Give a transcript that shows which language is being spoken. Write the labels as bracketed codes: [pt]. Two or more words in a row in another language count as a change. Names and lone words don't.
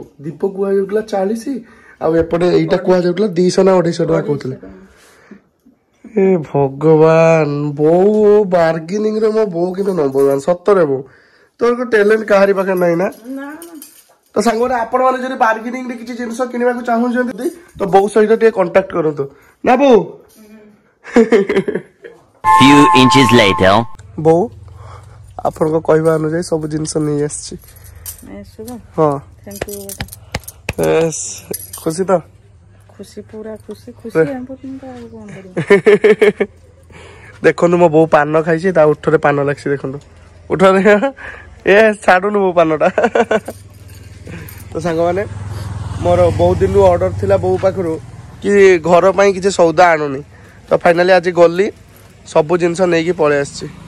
[or] ଦୀପ କୁହାଯାଉଥିଲା 40 ଆଉ ଏପଟେ ଏଇଟା କୁହାଯାଉଥିଲା 200 ନା 250 ଟଙ୍କା କହୁଥିଲେ ଏ ଭଗବାନ ବୋଉ ବାର୍ଗେନିଂ ରେ ମୋ ବୋଉ କିନ୍ତୁ ନମ୍ବର 1 ସତରେ ବୋଉ ତୋର ଟ୍ୟାଲେଣ୍ଟ କାହାରି ପାଖରେ ନାହିଁ ନା ତ ସାଙ୍ଗମାନେ ଆପଣ ମାନେ ଯଦି ବାର୍ଗେନିଂ ରେ କିଛି ଜିନିଷ କିଣିବାକୁ ଚାହୁଁଛନ୍ତି ତ ବୋଉ ସହିତ ଟିକେ କଣ୍ଟାକ୍ଟ କରନ୍ତୁ ନା ବୋଉ [en] Few inches later. [or] ବୋଉ ଆପଣଙ୍କ କହିବା ଅନୁଯାୟୀ ସବୁ ଜିନିଷ ନେଇ ଆସିଛି ହଁ ଖୁସି ତ ଖୁସି ପୁରା ଖୁସି ଦେଖନ୍ତୁ ମୋ ବୋଉ ପାନ ଖାଇଛି ତା ଉଠରେ ପାନ ଲାଗିଛି ଦେଖନ୍ତୁ ଉଠରେ ଏ ଛାଡୁନି ମୋ ପାନଟା ତ ସାଙ୍ଗମାନେ ମୋର ବହୁତ ଦିନରୁ ଅର୍ଡର ଥିଲା ବୋଉ ପାଖରୁ କି ଘର ପାଇଁ କିଛି ସଉଦା ଆଣୁନି ତ ଫାଇନାଲି ଆଜି ଗଲି ସବୁ ଜିନିଷ ନେଇକି ପଳେଇ ଆସିଛି